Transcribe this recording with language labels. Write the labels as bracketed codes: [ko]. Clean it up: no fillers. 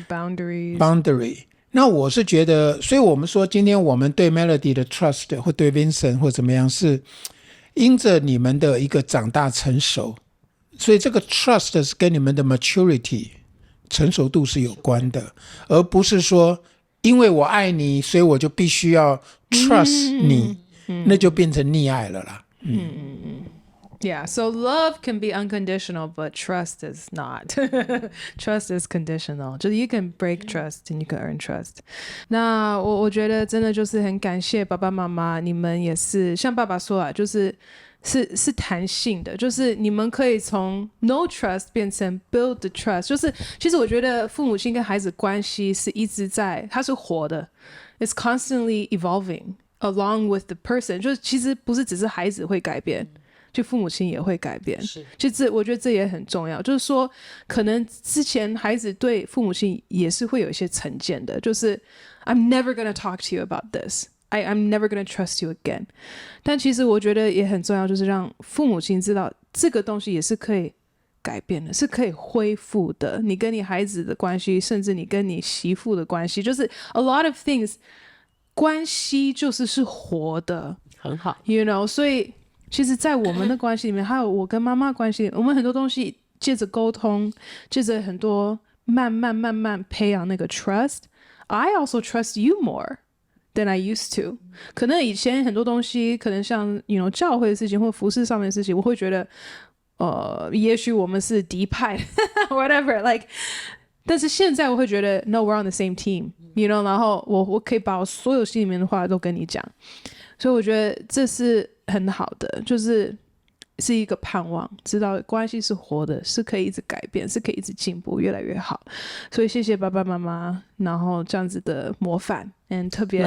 [zh] boundary，那我是觉得，所以我们说今天我们对 Melody 的 trust 或对 Vincent 或怎么样，是因着你们的一个长大成熟，所以这个 trust 是跟你们的 maturity 成熟度是有关的，而不是说因为我爱你所以我就必须要 trust 你，那就变成溺爱了啦。 [en] Yeah, so love can be unconditional, but trust is not. Trust is conditional. [zh] 就是 [en] you can break trust and you can earn trust. [zh] 那我觉得真的就是很感谢爸爸妈妈，你们也是像爸爸说就是弹性的，就是你们可以从 no trust 变成 [en] build the trust。 [zh] 就是其实我觉得父母亲跟孩子关系是一直在，它是活的 ， [en] it's constantly evolving along with the person。 [zh] 就是其实不是只是孩子会改变。就父母亲也会改变，其实我觉得这也很重要，就是说可能之前孩子对父母亲也是会有一些成见的，就是 [en] I'm never gonna talk to you about this, I'm never gonna trust you again。 [zh] 但其实我觉得也很重要，就是让父母亲知道这个东西也是可以改变的，是可以恢复的，你跟你孩子的关系，甚至你跟你媳妇的关系，就是 [en] a lot of things [zh] 关系就是活的，很好 [en] you know， [zh] 所以其实在我们的关系里面，还有我跟妈妈关系，我们很多东西借着沟通，借着很多慢慢培养那个 trust。 [en] I also trust you more than I used to。 [zh] 可能以前很多东西，可能像教会的事情或服饰上面的事情，我会觉得，也许我们是敌派， [en] whatever like。 [zh] 但是现在我会觉得 ， [en] No, we're on the same team, know。 [zh] 然后我可以把我所有心里面的话都跟你讲，所以我觉得这是很好的，就是一个盼望，知道关系是活的，是可以一直改变，是可以一直进步，越来越好。所以谢谢爸爸妈妈，然后这样子的模范，特别